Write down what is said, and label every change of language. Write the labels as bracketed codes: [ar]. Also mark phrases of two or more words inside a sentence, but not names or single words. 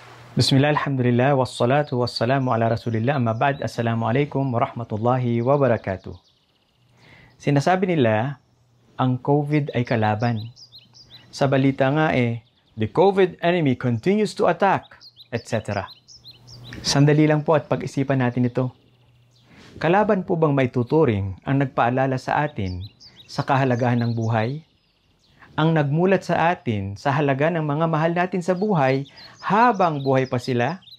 [ar] بسم الله، الحمد لله، والصلاة والسلام على رسول الله، أما بعد، السلام عليكم ورحمة الله وبركاته. [tl] Sinasabi nila, ang COVID ay kalaban. Sa balita nga [en] the COVID enemy continues to attack, [tl] etc. Sandali lang po at pag-isipan natin ito. Kalaban po bang may tuturing ang nagpaalala sa atin sa kahalagahan ng buhay? Ang nagmulat sa atin sa halaga ng mga mahal natin sa buhay habang buhay pa sila?